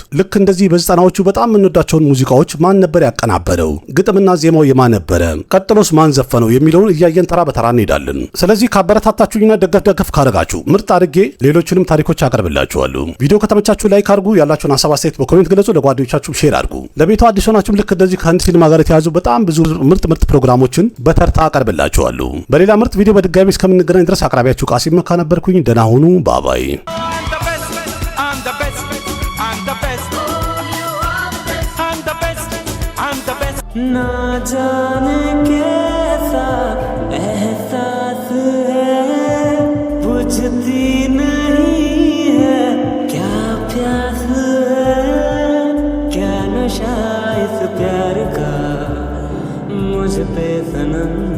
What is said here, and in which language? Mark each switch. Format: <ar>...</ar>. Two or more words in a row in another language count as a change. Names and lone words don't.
<am>ልክ እንደዚህ በዘጠናዎቹ በጣም የምንወዳቸውን ሙዚቃዎች ማን ነበር ያቀናበረው፣ ግጥምና ዜማው የማን ነበረ፣ ቀጥሎስ ማን ዘፈነው የሚለውን እያየን ተራ በተራ እንሄዳለን። ስለዚህ ካበረታታችሁኝና ደገፍ ካረጋችሁ ምርጥ አድርጌ ሌሎችንም ታሪኮች አቀርብላችኋለሁ። ቪዲዮ ከተመቻችሁ ላይክ አድርጉ፣ ያላችሁን ሐሳብ አስተያየት በኮሜንት ግለጹ፣ ለጓደኞቻችሁ ሼር አድርጉ። ለቤቱ አዲስ ሆናችሁም ልክ እንደዚህ ከህንድ ሲኒማ ጋር የተያዙ በጣም ብዙ ምርጥ ፕሮግራሞችን በተርታ አቀርብላችኋለሁ። በሌላ ምርጥ ቪዲዮ በድጋሚ እስከምንገናኝ ድረስ አቅራቢያችሁ ቃሲም መካ ነበርኩኝ። ደህና ሁኑ። ባባይ</am> <hi>ना जाने कैसा एहसास है बुझती नहीं है क्या प्यास है क्या नशा इस प्यार का मुझ पे सनम</hi>